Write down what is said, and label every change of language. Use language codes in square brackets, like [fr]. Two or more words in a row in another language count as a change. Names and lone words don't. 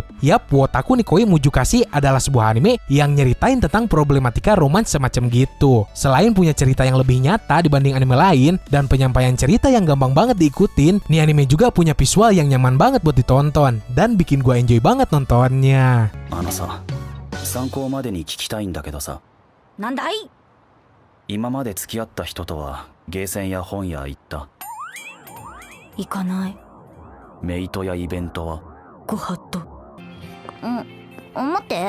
[id] Yap, Wotaku ni Koi Muju Kashi adalah sebuah anime yang nyeritain tentang problematika romans semacam gitu. Selain punya cerita yang lebih nyata dibanding anime lain, dan penyampaian cerita yang gampang banget diikutin, nih anime juga punya visual yang nyaman banget buat ditonton dan bikin gua enjoy banget nontonnya. [ja] さ、参考までに聞きたいんだけどさ。なんだい？今まで付き合った人とはゲーセンや本屋行った？行かない。メイトやイベントは？ご法度。待って。